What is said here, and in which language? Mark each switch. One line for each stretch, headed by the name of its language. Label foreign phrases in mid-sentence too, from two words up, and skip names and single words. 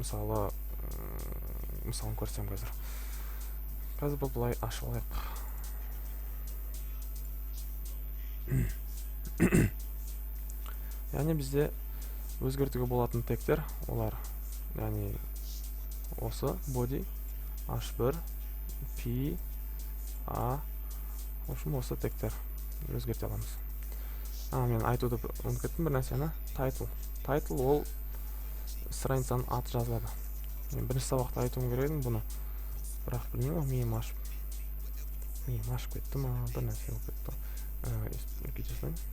Kazakh: Мысалын көрсем қазір. Қазір бұл былай ашып алайық. Яғни бізде өзгертуге болатын тегтер олар, яғни осы body, h1, p, a, осы тегтер өзгерте аламыз. Мен айтуды ұмытып бір нәрсені, title ол страницаның аты жазылады. Мен бірінші сабақта айтуым керек едім бұны, бірақ білмеймін, миым ашып кетті ма, бір нәрсе болып кетті.